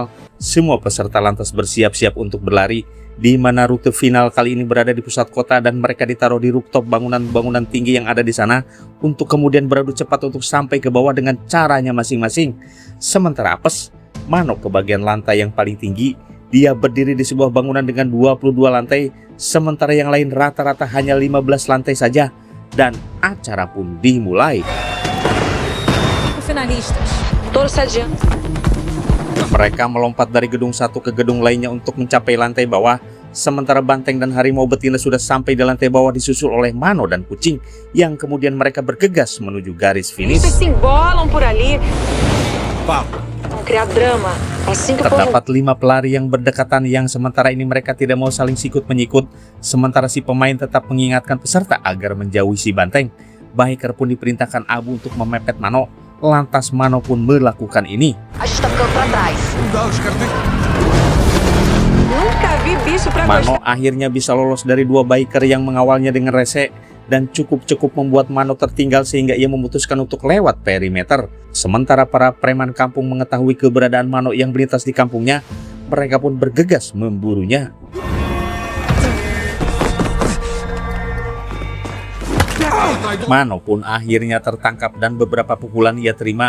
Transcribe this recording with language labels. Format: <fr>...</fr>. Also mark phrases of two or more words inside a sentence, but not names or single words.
<id>Semua peserta lantas bersiap-siap untuk berlari, di mana rute final kali ini berada di pusat kota dan mereka ditaruh di rooftop bangunan-bangunan tinggi yang ada di sana untuk kemudian beradu cepat untuk sampai ke bawah dengan caranya masing-masing. Sementara apes, Mano ke bagian lantai yang paling tinggi. Dia berdiri di sebuah bangunan dengan 22 lantai, sementara yang lain rata-rata hanya 15 lantai saja. Dan acara pun dimulai.</id> <pt>Finalistas, todos se adiantam.</pt> <id>Mereka melompat dari gedung satu ke gedung lainnya untuk mencapai lantai bawah. Sementara Banteng dan harimau betina sudah sampai di lantai bawah disusul oleh Mano dan kucing, yang kemudian mereka bergegas menuju garis finish.</id> <pt>Se embolam por ali. Vão criar drama. Assim que o povo...</pt> <id>Terdapat 5 pelari yang berdekatan yang sementara ini mereka tidak mau saling sikut-menyikut. Sementara si pemain tetap mengingatkan peserta agar menjauhi si Banteng. Biker pun diperintahkan Abu untuk memepet Mano. Lantas Mano pun melakukan ini.</id> <pt>A gente tá ficando pra trás. Nunca vi bicho pra</pt> <id>Mano akhirnya bisa lolos dari 2 biker yang mengawalnya dengan rese, dan cukup membuat Mano tertinggal sehingga ia memutuskan untuk lewat perimeter. Sementara para preman kampung mengetahui keberadaan Mano yang melintas di kampungnya, mereka pun bergegas memburunya. Mano pun akhirnya tertangkap dan beberapa pukulan ia terima.</id>